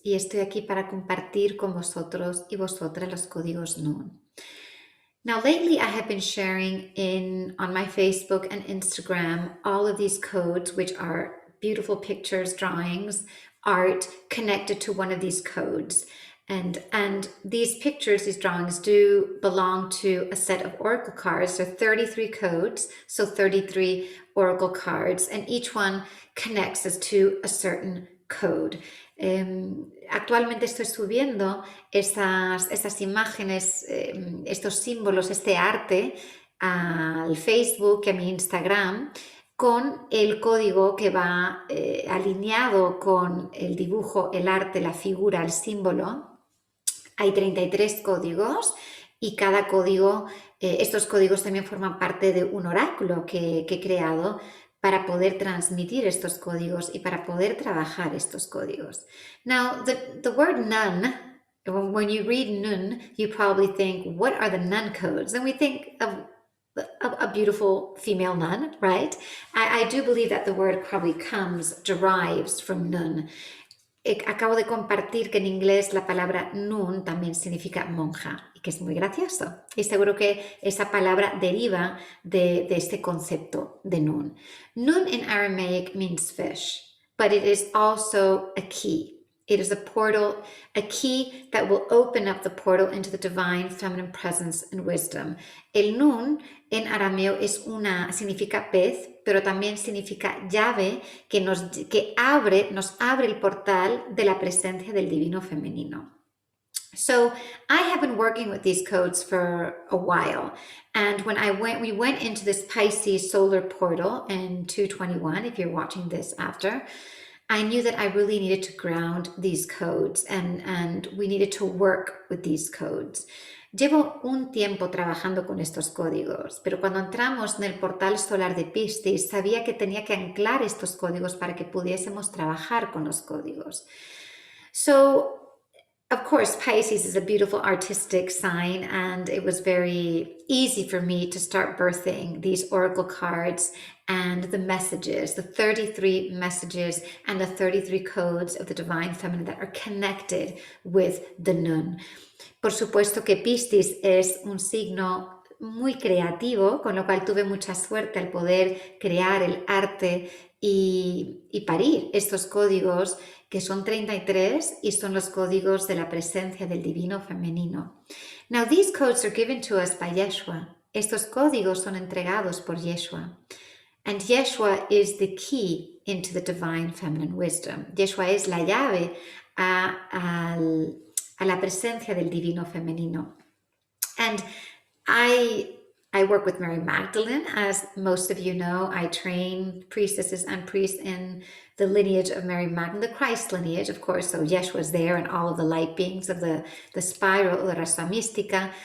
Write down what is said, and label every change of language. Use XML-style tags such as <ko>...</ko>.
<es>Y estoy aquí para compartir con vosotros y vosotras los códigos Nun.</es> <en>Now, lately I have been sharing on my Facebook and Instagram all of these codes, which are beautiful pictures, drawings, art connected to one of these codes. And these pictures, these drawings do belong to a set of oracle cards. There are 33 codes, so 33 oracle cards, and each one connects us to a certain code.</en> <es>Actualmente estoy subiendo estas imágenes, estos símbolos, este arte al Facebook y a mi Instagram con el código que va alineado con el dibujo, el arte, la figura, el símbolo. Hay 33 códigos y cada código, estos códigos también forman parte de un oráculo que he creado para poder transmitir estos códigos y para poder trabajar estos códigos.</es> <en>Now, the word nun, when you read nun, you probably think, what are the nun codes? And we think of a beautiful female nun, right? I do believe that the word probably derives from nun.</en> <es>Acabo de compartir que en inglés la palabra nun también significa monja y que es muy gracioso. Y seguro que esa palabra deriva de este concepto de nun.</es> <en>Nun in Aramaic means fish, but it is also a key. It is a portal, a key that will open up the portal into the divine feminine presence and wisdom.</en> <es>El nun en arameo significa pez, pero también significa llave que nos abre el portal de la presencia del divino femenino.</es> <en>So I have been working with these codes for a while, and when we went into this Pisces solar portal in 221, if you're watching this after, I knew that I really needed to ground these codes and we needed to work with these codes.</en> <es>Llevo un tiempo trabajando con estos códigos, pero cuando entramos en el portal solar de Piscis, sabía que tenía que anclar estos códigos para que pudiésemos trabajar con los códigos.</es> <en>So, of course, Pisces is a beautiful artistic sign, and it was very easy for me to start birthing these oracle cards and the messages, the 33 messages and the 33 codes of the divine feminine that are connected with the Nun.</en> <es>Por supuesto que Piscis es un signo muy creativo, con lo cual tuve mucha suerte al poder crear el arte y parir estos códigos que son 33 y son los códigos de la presencia del divino femenino.</es> <en>Now, these codes are given to us by Yeshua.</en> <es>Estos códigos son entregados por Yeshua.</es> <en>And Yeshua is the key into the divine feminine wisdom.</en> <es>Yeshua es la llave a la presencia del divino femenino.</es> <en>And I work with Mary Magdalene. As most of you know, I train priestesses and priests in the lineage of Mary Magdalene, the Christ lineage, of course. So Yeshua is there and all of the light beings of the spiral, the Rasa Mística.</en>